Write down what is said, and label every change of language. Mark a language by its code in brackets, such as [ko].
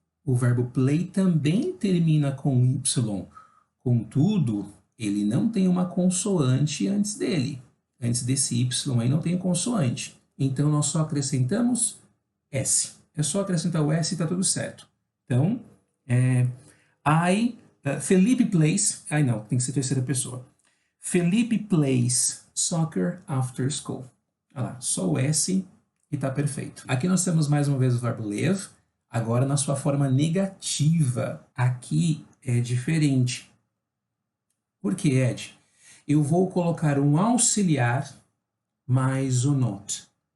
[pt] O verbo play também termina com Y, contudo, ele não tem uma consoante antes dele. Antes desse Y aí não tem consoante. Então, nós só acrescentamos S. É só acrescentar o S e está tudo certo. Então, Felipe plays... não, tem que ser terceira pessoa. [en] Felipe plays soccer after school. [pt] Olha lá, só o S e está perfeito. Aqui nós temos mais uma vez o verbo live, agora na sua forma negativa. Aqui é diferente. Por que, Ed? Eu vou colocar um auxiliar mais o not.